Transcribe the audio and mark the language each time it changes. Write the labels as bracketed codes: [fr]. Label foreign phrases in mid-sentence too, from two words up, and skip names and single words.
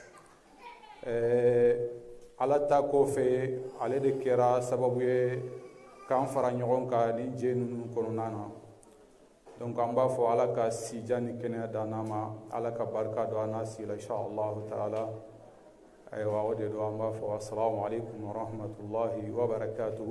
[bm] Ala ta kɔfɛ ale de kɛra sababu ye k'an fara ɲɔgɔn kan nin jɛ ninnu kɔnɔna na. Donc an b'a fɔ Ala ka sija ni kɛnɛya d'an ma, Ala ka barika don an n'a si la [ar] إن شاء الله تعالى. [bm] O de don an b'a fɔ [ar] السلام عليكم ورحمة الله وبركاته.